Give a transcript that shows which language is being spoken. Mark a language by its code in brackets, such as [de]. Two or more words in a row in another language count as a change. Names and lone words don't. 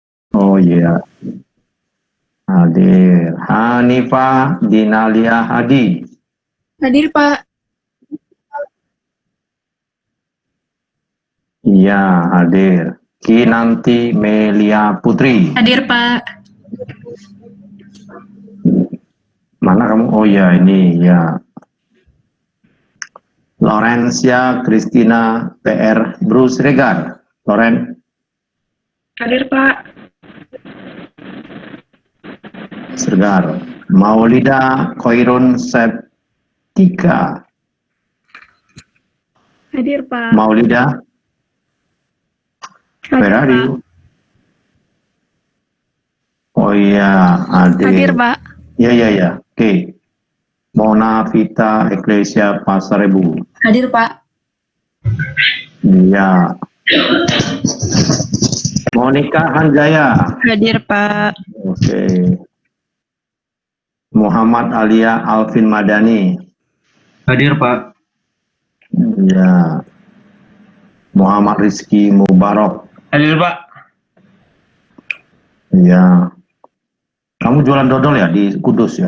[id] Oh iya, hadir. Hanifah Dinalia Hadi. Hadir, Pak. Iya, hadir. Kinanti Melia Putri. Hadir, Pak. Mana kamu? Oh ya, ini ya. Lorencia Christina PR Bruce Regar. Loren. Hadir, Pak. Sergar. Maulida Koirun Septika. Hadir, Pak. Maulida, [en] where are you? [id] Oh iya, Hadir, hadir. Pak. Ya. Oke. Mona Vita Ecclesia Pasarebu. Hadir, Pak. Iya. Monica Hanjaya. Hadir, Pak. Oke. Muhammad Alia Alvin Madani. Hadir, Pak. Iya. Muhammad Rizky Mubarok. Hadir, Pak. Iya. Kamu jualan dodol ya di Kudus ya?